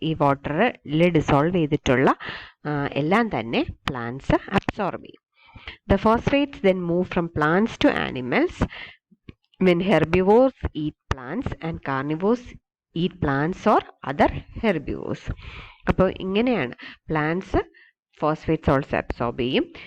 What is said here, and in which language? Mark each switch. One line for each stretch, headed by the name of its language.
Malayalam: ഈ വാട്ടറിൽ ഡിസോൾവ് ചെയ്തിട്ടുള്ള എല്ലാം തന്നെ പ്ലാന്റ്സ് അബ്സോർബ് ചെയ്യും.
English: The phosphates then move from plants to animals when herbivores eat plants and carnivores eat plants or other herbivores.
Malayalam: അപ്പോൾ ഇങ്ങനെയാണ് പ്ലാന്റ്സ് ഫോസ്ഫേറ്റ് സോൾട്സ് അബ്സോർബ് ചെയ്യും.